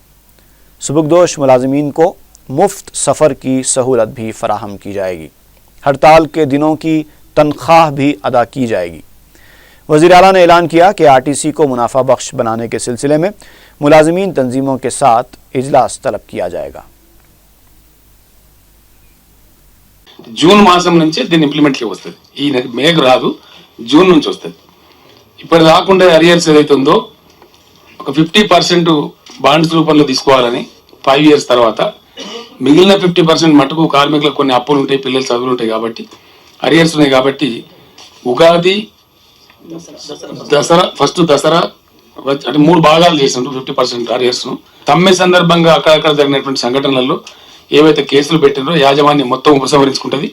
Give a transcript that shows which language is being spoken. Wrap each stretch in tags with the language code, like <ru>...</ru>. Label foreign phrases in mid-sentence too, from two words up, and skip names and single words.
<ur>سبکدوش ملازمین کو مفت سفر کی سہولت بھی فراہم کی جائے گی۔ ہڑتال کے دنوں کی تنخواہ بھی ادا کی جائے گی۔ وزیر اعلیٰ نے اعلان کیا کہ آر ٹی سی کو منافع بخش بنانے کے سلسلے میں ملازمین تنظیموں کے ساتھ اجلاس طلب کیا جائے گا۔</ur> <te>జూన్ మాసం నుంచే దీన్ని ఇంప్లిమెంట్కి వస్తుంది। ఈ మేకు రాదు, జూన్ నుంచి వస్తుంది। ఇప్పుడు రాకుండా అరియర్స్ ఏదైతే ఉందో ఒక 50% బాండ్స్ రూపంలో తీసుకోవాలని 5 years తర్వాత, మిగిలిన 50% మటుకు కార్మికులకు కొన్ని అప్పులు ఉంటాయి, పిల్లలు చదువులు ఉంటాయి కాబట్టి అరియర్స్ ఉన్నాయి కాబట్టి ఉగాది, దసరా, ఫస్ట్ దసరా అంటే 3 భాగాలు చేసినట్టు 50% అరియర్స్ను తమ్మే సందర్భంగా అక్కడక్కడ జరిగినటువంటి సంఘటనలలో ఏవైతే కేసులు పెట్టినో యాజమాన్యం మొత్తం ఉపసంహరించుకుంటుంది।</te>